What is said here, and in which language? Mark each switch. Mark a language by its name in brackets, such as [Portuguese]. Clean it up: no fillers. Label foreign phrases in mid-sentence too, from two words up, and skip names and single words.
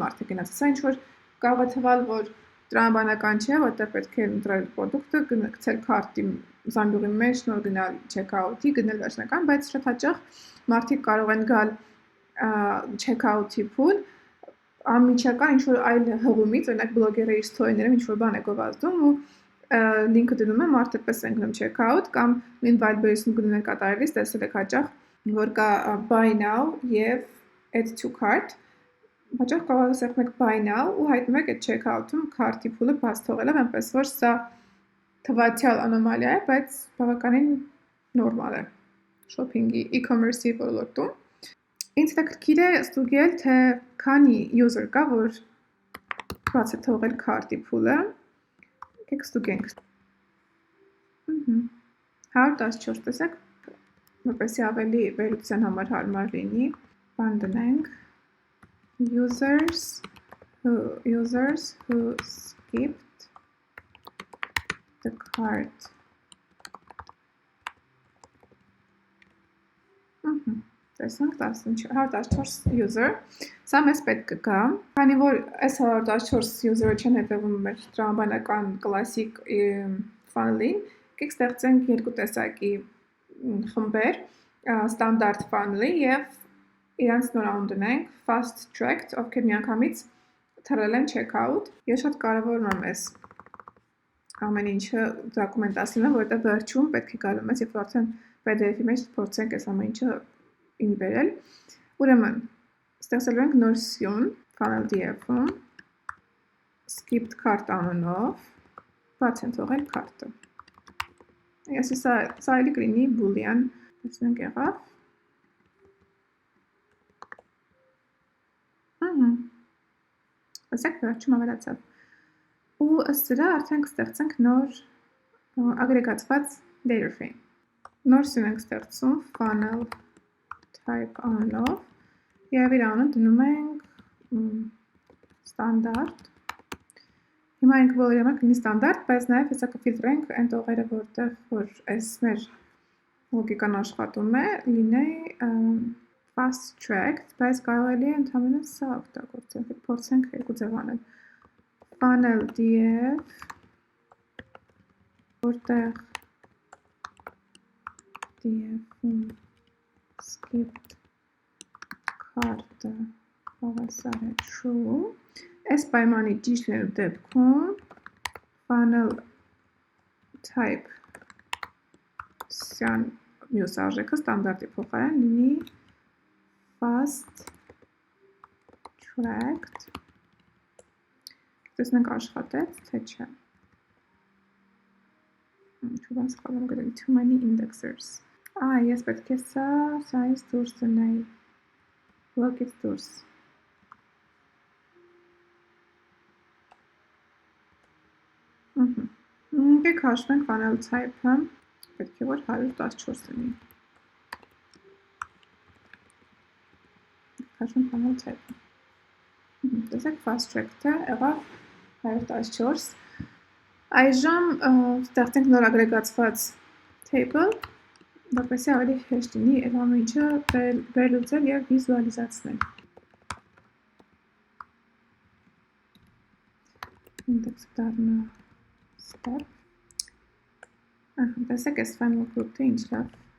[Armenian] մարդ է գնացել, սա ինչ-որ կարող է թվալ, որ տրամաբանական չէ, որտեղ պետք է ընտրել պրոդուկտը, գցել cart-ի զամբյուղի մեջ, նոր գնալ checkout-ի, գնել վերջնական, բայց շատ հաճախ մարդիկ կարող են գալ checkout-ի փուլ, անմիջական ինչ-որ այլ հղումից, օրինակ բլոգերը իր story-ներում ինչ-որ բան է գովազդում ու լինքը դնում է, մարդը պես են գնում checkout, կամ նույն Wildberries-ում գնումներ կատարելիս տեսել եք հաճախ, որ կա [English] buy now [Armenian] և [English] add to cart, [Armenian] հաճախ կարող է սեղմեք [English] buy now [Armenian] ու հայտնում եք այդ checkout-ում cart-ի փուլը բաց թողելով, այնպես որ սա թվացյալ անոմալիա է, բայց բավականին նորմալ է shopping-ի, e-commerce-ի ոլորտում։ Ինձ հետաքրքիր է ստուգել, թե քանի user կա, որ բաց է թողել cart-ի փուլը։ Եկեք ստուգենք։ 114 տեսեք, որպեսզի ավելի վերլուծության համար հարմար լինի, բան դնենք [English] users who skipped the cart. [Armenian] Տեսանք 114 user, սա մեզ պետք կգա, քանի որ այս 114 user-ը չեն հետևում մեր տրամաբանական կլասիկ funnel-ին, եկեք ստեղծենք երկու տեսակի խմբեր, [English] standard funnel- [Armenian] ի և իրանց նոր անուն դնենք [English] fast tracked, [Armenian] ովքեր միանգամից թռել են checkout, և շատ կարևորում եմ ես ամեն ինչը դոկումենտացնելը, որովհետև վերջում պետք է գալու մեզ, երբ արդեն PDF-ի մեջ փորձենք այս ամեն ինչը ինի բերել։ Ուրեմն, ստեղծելու ենք նոր սյուն [English] funnel DF- [Armenian] ում, [English] skipped cart [Armenian] անունով, բաց են թողել cart-ը։ Այսի սա էլի կլինի boolean, տեսնենք եղավ։ Ասեք վերջում ավելացավ։ Ու ըստ սրա արդեն կստեղծենք նոր ագրեգացված [English] data frame։ [Armenian] Նոր սյուն ենք ստեղծում [English] funnel type [Armenian] անունով և իր անունը դնում ենք standard։ Հիմա ենք բոլորի համար կլինի standard, բայց նաև հեսա կֆիլտրենք այն տողերը, որտեղ որ այս մեր լոգիկան աշխատում է, լինի [English] fast tracked, [Armenian] բայց կարող էլի ընդհանրապես սա օգտագործենք, փորձենք երկու ձև անել։ [English] Funnel DF, [Armenian] որտեղ DF-ում [English] skipped cart- [Armenian] ը հավասար է true, այս պայմանի ճիշտ լինելու դեպքում [English] funnel type [Armenian] սյան մյուս արժեքը ստանդարտի փոխարեն լինի [English] fast tracked, [Armenian] տեսնենք աշխատեց, թե չէ։ Ինչ-որ բան սխալ եմ գրել, [English] too many indexers։ [Armenian] Ես պետք է սայից դուրս դնեի, block-ից դուրս։ Եկեք հաշվենք [English] funnel type- [Armenian] ը, պետք է որ 114 լինի։ Հաշվենք [English] funnel type- [Armenian] ը։ Տեսեք [English] fast tracked- [Armenian] ը եղավ 114։ Այժմ ստեղծենք նոր ագրեգացված table, որպեսզի ավելի հեշտ լինի այդ ամեն ինչը վերլուծել և վիզուալիզացնել։ Index-ը դառնա step։ Տեսեք այս [English] final group- [Armenian] ը ինչ լավ։